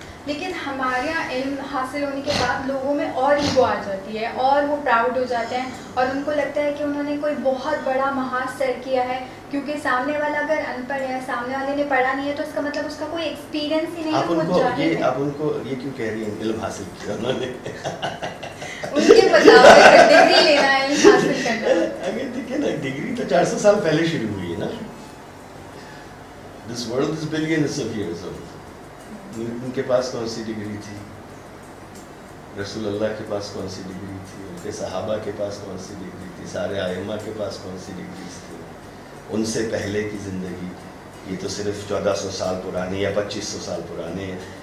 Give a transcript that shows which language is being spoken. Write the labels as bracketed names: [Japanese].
[Urdu] لیکن ہمارے یہاں علم حاصل ہونے کے بعد لوگوں میں اور ایگو آ جاتی ہے اور وہ پراؤڈ ہو جاتے ہیں اور ان کو لگتا ہے کہ انہوں نے کوئی بہت بڑا محاذ سر کیا ہے, کیونکہ سامنے والا اگر ان پڑھ ہے, سامنے والے نے پڑھا نہیں ہے, تو اس کا مطلب اس کا کوئی ایکسپیرینس ہی نہیں ہے. آپ ان کو یہ کیوں کہہ رہی ہیں علم حاصل کیا انہوں نے؟ ان کے مطابق ڈگری لینا ہے, علم حاصل کرنا ہے. اگر دیکھیں نا, ڈگری تو 400 سال پہلے شروع ہوئی ہے نا. [English] This world is billions of years old. [Urdu] ان کے پاس کون سی ڈگری تھی؟ رسول اللہ کے پاس کون سی ڈگری تھی؟ ان کے صحابہ کے پاس کون سی ڈگری تھی؟ سارے ائمہ کے پاس کون سی ڈگریز تھی؟ ان سے پہلے کی زندگی یہ تو صرف 1400 سال پرانے یا 2500 سال پرانے ہیں.